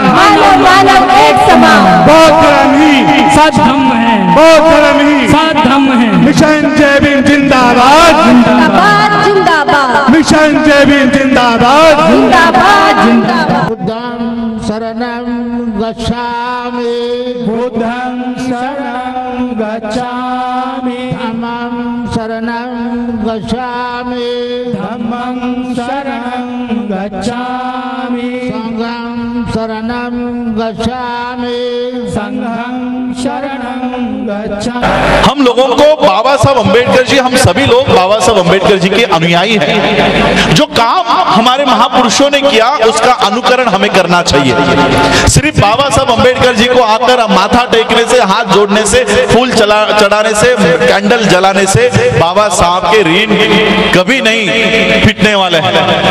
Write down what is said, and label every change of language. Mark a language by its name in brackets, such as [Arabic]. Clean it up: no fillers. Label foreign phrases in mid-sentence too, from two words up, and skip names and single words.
[Hindi] मानव मानव एक समान। बौद्ध धर्म ही सद्धम्म है, बौद्ध धर्म ही सद्धम्म है। मिशन जय भीम जिंदाबाद, जिंदाबाद जिंदाबाद, मिशन जय भीम जिंदाबाद, जिंदाबाद जिंदाबाद। [Pali] बुद्धं शरणं गच्छामि, बुद्धं शरणं गच्छामि, धम्मं शरणं गच्छामि, धम्मं शरणं गच्छामि, संघं शरणं गच्छामि, संघं शरणं गच्छामि। [Hindi] हम लोगों को बाबा साहब अम्बेडकर जी, हम सभी लोग बाबा साहब अम्बेडकर जी के अनुयायी हैं। जो काम हमारे महापुरुषों ने किया उसका अनुकरण हमें करना चाहिए। सिर्फ बाबा साहब अम्बेडकर जी को आकर माथा टेकने से, हाथ जोड़ने से, फूल चढ़ाने से, कैंडल जलाने से बाबा साहब के ऋण कभी नहीं फिटने वाले हैं।